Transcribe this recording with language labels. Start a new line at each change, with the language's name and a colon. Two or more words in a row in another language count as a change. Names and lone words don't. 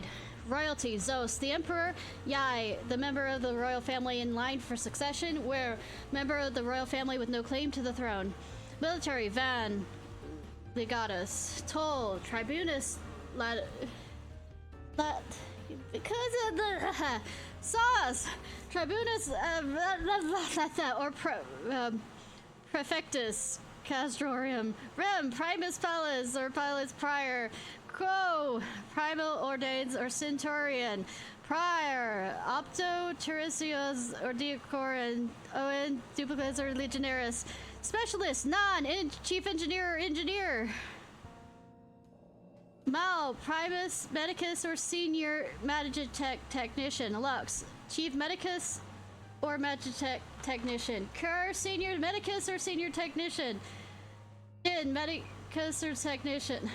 English: Royalty, Zos, the Emperor, Yai, the member of the royal family in line for succession, Where, member of the royal family with no claim to the throne. Military, Van, Legatus, Toll, Tribunus, because of the sauce, Tribunus, or Prefectus, Castrorium, Rem, Primus Pallas, or Pallas Prior, Quo, Primal Ordains, or Centurion, Prior, Opto, Teresios, or Deocoran, Owen, Duplicates, or Legionaris, Specialist, Chief Engineer, or Engineer, Mal, Primus, Medicus, or Senior Magitech Technician, Lux, Chief Medicus, or Magitech Technician, Cur, Senior Medicus, or Senior Technician, In, Medicus, or Technician.